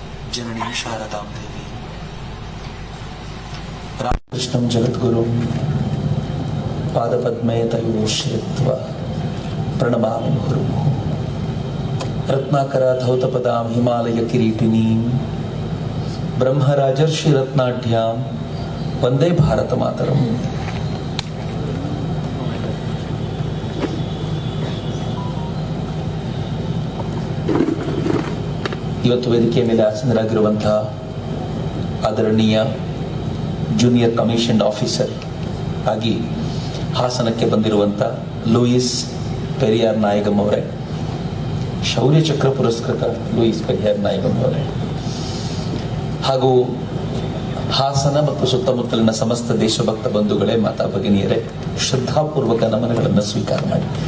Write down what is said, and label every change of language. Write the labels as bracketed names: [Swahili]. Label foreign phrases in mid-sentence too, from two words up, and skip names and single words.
[Sanskrit] जननी शारदां देवी रामकृष्णं जगद्गुरुं पादपद्मे तयोश्रित्वा प्रणमामि गुरुं रत्नाकरा धौतपदां हिमालय किरीटिनीं ब्रह्मराजर्षि रत्नाढ्यां वंदे भारत मातरಂ. [Kannada] ಇವತ್ತು ವೇದಿಕೆಯ ಮೇಲೆ ಆಸೀನರಾಗಿರುವಂತಹ ಆದರಣೀಯ [English] junior commissioned officer [Kannada] ಆಗಿ ಹಾಸನಕ್ಕೆ ಬಂದಿರುವಂಥ ಲೂಯಿಸ್ ಪೆರಿಯಾರ್ ನಾಯಗಂ ಅವರೇ, ಶೌರ್ಯ ಚಕ್ರ ಪುರಸ್ಕೃತ ಲೂಯಿಸ್ ಪೆರಿಯಾರ್ ನಾಯಗಂ ಅವರೇ, ಹಾಗೂ ಹಾಸನ ಮತ್ತು ಸುತ್ತಮುತ್ತಲಿನ ಸಮಸ್ತ ದೇಶಭಕ್ತ ಬಂಧುಗಳೇ, ಮಾತಾ ಭಗಿನಿಯರೇ, ಶ್ರದ್ಧಾಪೂರ್ವಕ ನಮನಗಳನ್ನು ಸ್ವೀಕಾರ ಮಾಡಿ.